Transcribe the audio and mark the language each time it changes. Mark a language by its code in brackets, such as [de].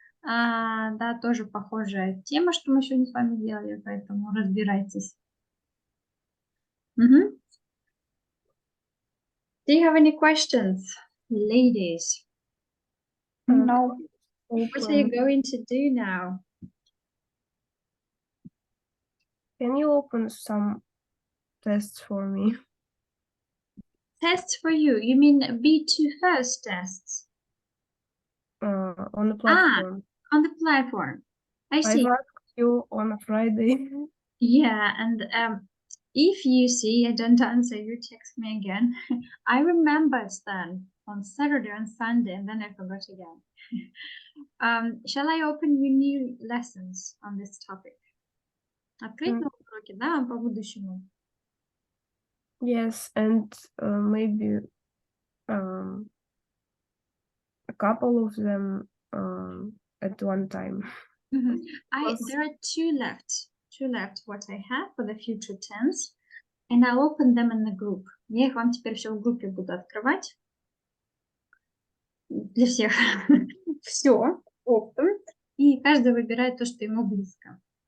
[ru] Да, тоже похожая тема, что мы сегодня с вами делали, поэтому разбирайтесь. [en] Do you have any questions, ladies? No. What are you going to do now? Can you open some tests for me? Tests for you? You mean B2 first tests? On the platform. On the platform. I see. I've asked you on a Friday. Yeah, and if you see I don't answer, you text me again. I remembered then on Saturday and Sunday, and then I forgot again. Shall I open you new lessons on this topic? [ru] Открыть новые уроки, да, по будущему? [en] Yes, and maybe a couple of them at one time. There are two left what I have for the future tense, and I'll open them in the group. [ru] Я их вам теперь все в группе буду открывать. Для всех. Все оптом. И каждый выбирает то, что ему близко.